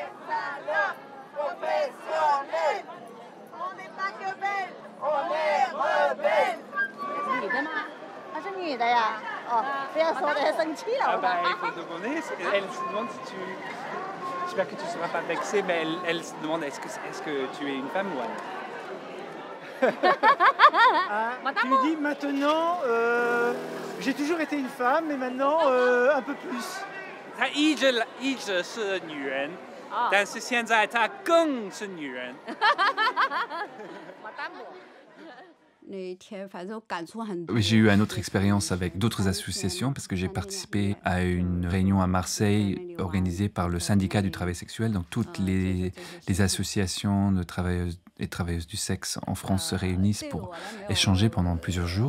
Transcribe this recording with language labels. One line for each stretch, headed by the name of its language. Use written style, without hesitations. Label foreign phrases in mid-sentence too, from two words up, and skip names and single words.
French: Ah bah, il faut demander. Elle se demande si tu... J'espère que tu ne seras pas vexée, mais elle se demande est-ce que tu es une femme ou un... Tu lui dis maintenant, j'ai toujours été une femme, mais maintenant un peu plus.
Chinese: 她一直是女人，但是现在她更是女人。
French: J'ai eu une autre expérience avec d'autres associations parce que j'ai participé à une réunion à Marseille organisée par le syndicat du travail sexuel. Donc toutes les associations de travailleuses et travailleuses du sexe en France se réunissent pour échanger pendant plusieurs jours.